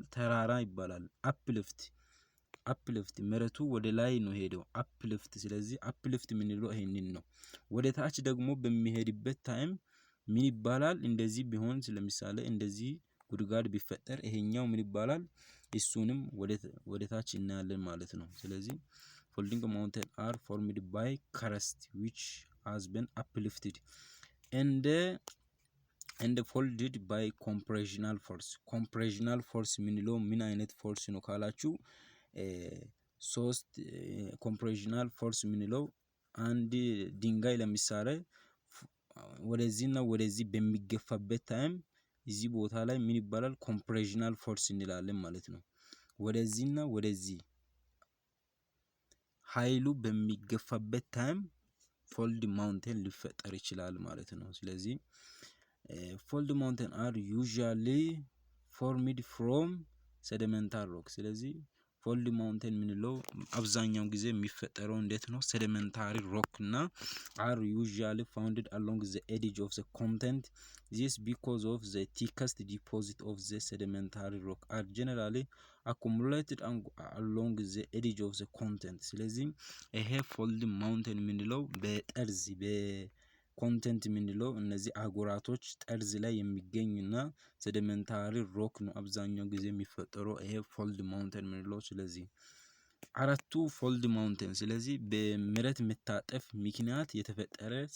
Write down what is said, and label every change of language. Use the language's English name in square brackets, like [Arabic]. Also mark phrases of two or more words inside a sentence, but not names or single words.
[Amharic] ተራራ ይባላል። uplift መሬቱ ወደ ላይ ነው ሄደው uplift ስለዚህ uplift የምንለው ይሄንን ነው። ወደ ታች ደግሞ በሚሄድበት ታይም ምን ይባላል? እንደዚህ ቢሆን ለምሳሌ እንደዚህ ጉድጓድ ቢፈጠር ይሄኛው ምን ይባላል? እሱንም ወደ ታች እናያለን ማለት ነው። ስለዚህ [English] folding mountain are formed by crust which has been uplifted and folded by compressional force [Amharic] የምንለው ምን አይነት ፎርስ ነው ካላችሁ ሶስት [English] compressional force [Amharic] የምንለው አንድ ድንጋይ ለምሳሌ ወደዚህና ወደዚህ በሚገፋበት ታይም እዚህ ቦታ ላይ ምን ይባላል? [English] compressional force [Amharic] እንላለን ማለት ነው። ወደዚህና ወደዚህ ኃይሉ በሚገፋበት ታይም [English] fold mountain [Amharic] ሊፈጠር ይችላል ማለት ነው። ስለዚህ [English] fold mountain are usually formed from sedimentary rock [Amharic] ስለዚህ [English] fold mountain [Amharic] የምንለው አብዛኛው ጊዜ የሚፈጠረው እንዴት ነው? [English] sedimentary rock እና are usually found along the edge of the continent. This because of the thickest deposit of the sedimentary rock are generally accumulated along the edge of the continent. [Amharic] ስለዚህ ይሄ [English] fold mountain [Amharic] የምንለው በጠርዝ በኮንቴንት የምንለው እነዚህ አህጉራቶች ጠርዝ ላይ የሚገኝና [English] sedimentary rock [Amharic] ነው አብዛኛው ጊዜ የሚፈጠረው ይሄ [English] fold mountain [Amharic] የምንለው። ስለዚህ አራቱ [English] fold mountain [Amharic] ስለዚህ በመሬት መታጠፍ ምክንያት የተፈጠረ